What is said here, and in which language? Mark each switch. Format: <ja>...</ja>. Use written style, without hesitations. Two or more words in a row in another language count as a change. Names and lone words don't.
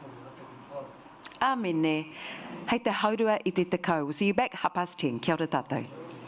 <mi>Āmene, hei te haurua i te tekau.</mi> <en>We'll see you back 10:30.</en> <mi>Kia ora tātou.</mi>